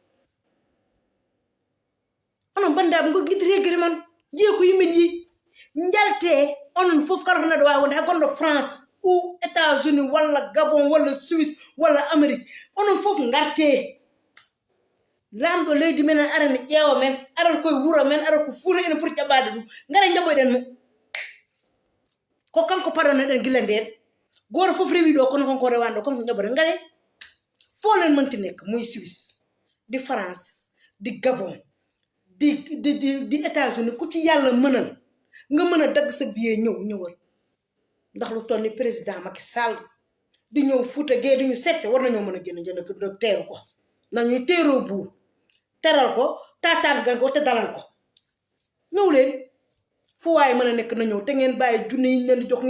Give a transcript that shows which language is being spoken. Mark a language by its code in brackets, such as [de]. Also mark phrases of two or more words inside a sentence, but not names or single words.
[ff] onon bandaɓe ngo guiddite guite mon jiiye ko yimɓe jii jalte onon foof kala to neɗɗo wawi wonde hay gonɗo France ou États-Unis walla Gabon walla Suisse walla Amérique onon foof garte lamɗo leydi men ara ne ƴeewa men ara koye wuuro men ara ko Fuuta ene poti jaɓɓade ɗum gara jaɓoyɗen mo ko kanko paɗanoɗen gila nden goto foof rewi ɗo kono konko rewani ɗo kono ko jaɓoɗen gare foo [wo] leen mënti nekk muy Suisse di France di Gabon di États-Unis ku ci yàlla mënal nga mën a dagg sa billet ñëwal ndax lu toll ni président Macky Sall di ñëw Fuuta gee di ñu seetse war nañoo mën a génn jënd teeru ko nañuy teeroo buur teral ko taataan gan ko te dalal ko ñëw leen fu waaye mën a nekk na ñëw te ngeen bàyyi junne yi ñu leen di jox